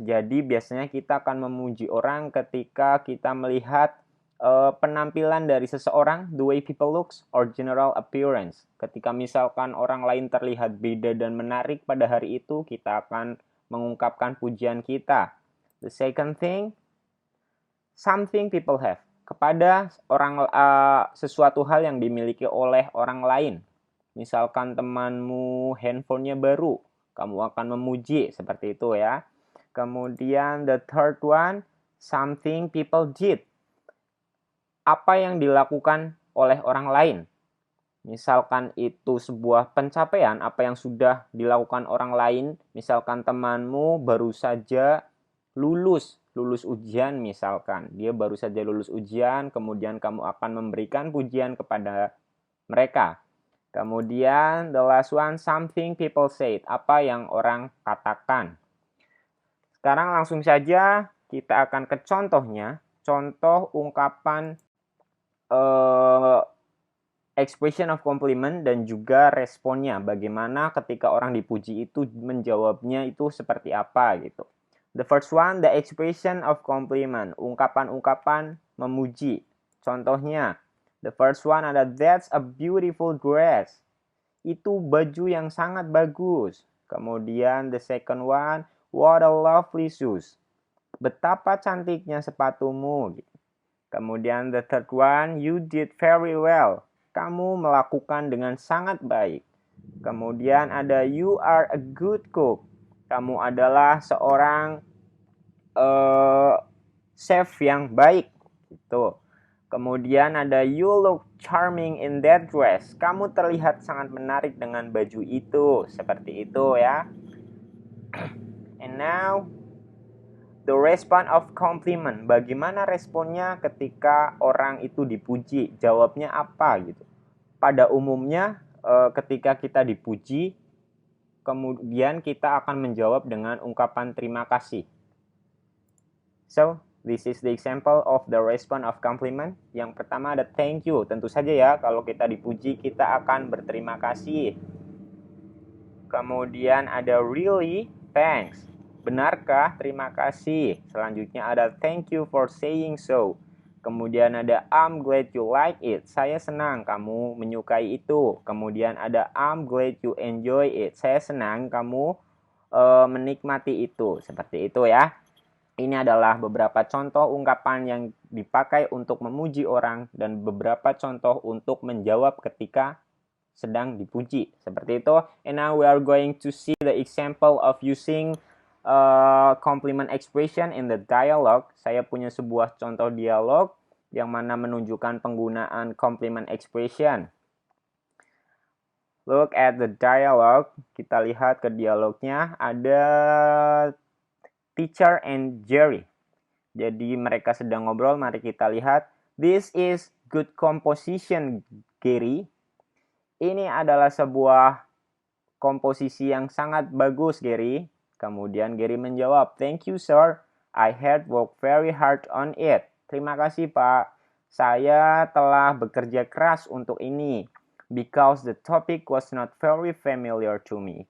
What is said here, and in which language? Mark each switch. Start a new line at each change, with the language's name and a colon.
Indonesian: Jadi biasanya kita akan memuji orang ketika kita melihat penampilan dari seseorang,
English: the way people looks or general appearance.
Indonesian: Ketika misalkan orang lain terlihat beda dan menarik pada hari itu, kita akan mengungkapkan pujian kita.
English: The second thing, something people have.
Indonesian: Kepada sesuatu hal yang dimiliki oleh orang lain. Misalkan temanmu handphonenya baru, kamu akan memuji seperti itu ya.
English: Kemudian the third one, something people did.
Indonesian: Apa yang dilakukan oleh orang lain. Misalkan itu sebuah pencapaian, apa yang sudah dilakukan orang lain, misalkan temanmu baru saja lulus ujian misalkan. Dia baru saja lulus ujian, kemudian kamu akan memberikan pujian kepada mereka.
English: Kemudian the last one, something people said,
Indonesian: apa yang orang katakan. Sekarang langsung saja kita akan ke contohnya, contoh ungkapan
English: expression of compliment
Indonesian: dan juga responnya, bagaimana ketika orang dipuji itu menjawabnya itu seperti apa gitu.
English: The first one, the expression of compliment,
Indonesian: ungkapan-ungkapan memuji.
English: Contohnya, the first one ada that's a beautiful dress.
Indonesian: Itu baju yang sangat bagus.
English: Kemudian the second one, what a lovely shoes.
Indonesian: Betapa cantiknya sepatumu.
English: Kemudian the third one, you did very well.
Indonesian: Kamu melakukan dengan sangat baik. Kemudian ada
English: you are a good cook.
Indonesian: Kamu adalah seorang chef yang baik. Gitu.
English: Kemudian ada you look charming in that dress.
Indonesian: Kamu terlihat sangat menarik dengan baju itu. Seperti itu ya.
English: And now the response of compliment.
Indonesian: Bagaimana responnya ketika orang itu dipuji? Jawabnya apa gitu? Pada umumnya ketika kita dipuji, kemudian kita akan menjawab dengan ungkapan terima kasih.
English: So, this is the example of the response of compliment.
Indonesian: Yang pertama ada
English: thank you.
Indonesian: Tentu saja ya, kalau kita dipuji, kita akan berterima kasih. Kemudian ada
English: really, thanks.
Indonesian: Benarkah? Terima kasih.
English: Selanjutnya ada thank you for saying so. Kemudian ada I'm glad you like it.
Indonesian: Saya senang kamu menyukai itu.
English: Kemudian ada I'm glad you enjoy it.
Indonesian: Saya senang kamu menikmati itu. Seperti itu ya. Ini adalah beberapa contoh ungkapan yang dipakai untuk memuji orang dan beberapa contoh untuk menjawab ketika sedang dipuji. Seperti itu.
English: And now we are going to see the example of using compliment expression in the dialogue.
Indonesian: Saya punya sebuah contoh dialog yang mana menunjukkan penggunaan
English: compliment expression. Look at the dialogue.
Indonesian: Kita lihat ke dialognya. Ada teacher and Jerry. Jadi mereka sedang ngobrol. Mari kita lihat.
English: This is good composition, Gary.
Indonesian: Ini adalah sebuah komposisi yang sangat bagus, Gary. Kemudian Gary menjawab,
English: thank you sir, I had worked very hard on it.
Indonesian: Terima kasih Pak, saya telah bekerja keras untuk ini.
English: Because the topic was not very familiar to me.